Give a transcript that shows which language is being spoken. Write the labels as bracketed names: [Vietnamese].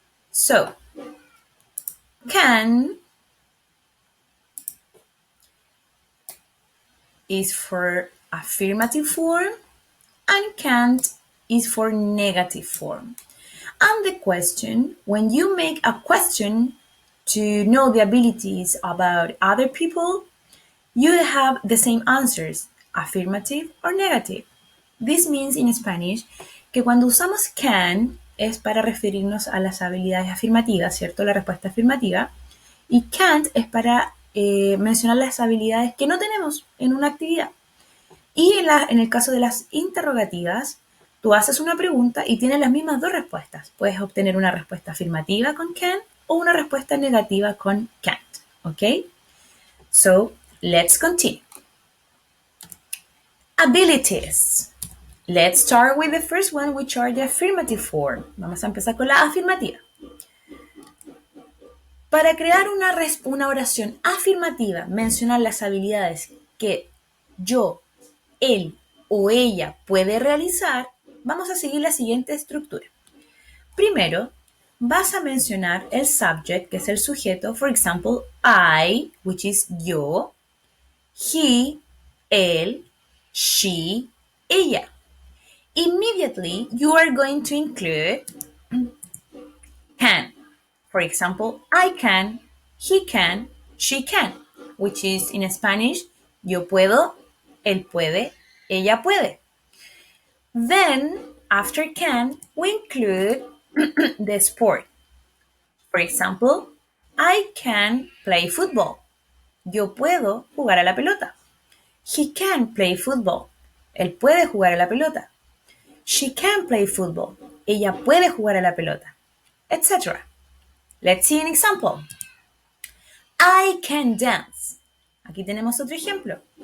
[English] So, can is for affirmative form and can't is for negative form. And the question, when you make a question to know the abilities about other people, you have the same answers, affirmative or negative. This means in Spanish [Spanish] que cuando usamos can es para referirnos a las habilidades afirmativas, ¿cierto? La respuesta afirmativa. Y can't es para mencionar las habilidades que no tenemos en una actividad. Y en el caso de las interrogativas, tú haces una pregunta y tienes las mismas dos respuestas. Puedes obtener una respuesta afirmativa con can o una respuesta negativa con can't. [English] ¿Ok? So, let's continue. Abilities. Let's start with the first one, which are the affirmative form. [Spanish] Vamos a empezar con la afirmativa. Para crear una oración afirmativa, mencionar las habilidades que yo, él o ella puede realizar, vamos a seguir la siguiente estructura. Primero, vas a mencionar el subject, que es el sujeto. [English] For example, I, which is yo, he, él, she, ella. Immediately, you are going to include can. For example, I can, he can, she can, which is in Spanish, [Spanish] yo puedo, él puede, ella puede. [English] Then, after can, we include the sport. For example, I can play football. [Spanish] Yo puedo jugar a la pelota. [English] He can play football. [Spanish] Él puede jugar a la pelota. [English] She can play football. [Spanish] Ella puede jugar a la pelota. Etc. [English] Let's see an example. I can dance. [Spanish] Aquí tenemos otro ejemplo.